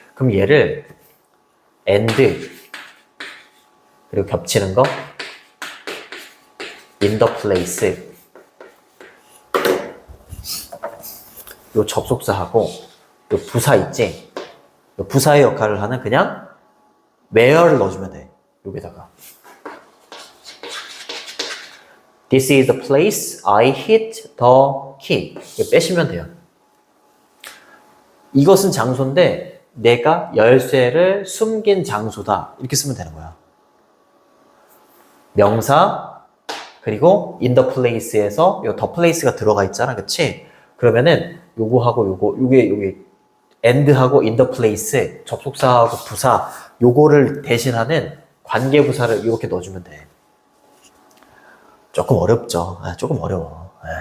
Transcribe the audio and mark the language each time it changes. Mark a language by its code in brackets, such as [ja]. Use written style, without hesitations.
[ko] 그럼 얘를 and 그리고 겹치는 거 in the place 요 접속사하고 요 부사 있지? 요 부사의 역할을 하는 그냥 where를 넣어주면 돼. 여기다가 [en] This is the place I hid the key. [ko] 이거 빼시면 돼요. 이것은 장소인데 내가 열쇠를 숨긴 장소다. 이렇게 쓰면 되는 거야. 명사 그리고 in the place에서 요 the place가 들어가 있잖아. 그치? 그러면은 요거하고 요게 and하고 in the place 접속사하고 부사 요거를 대신하는 관계부사를 이렇게 넣어주면 돼. 조금 어렵죠. 조금 어려워.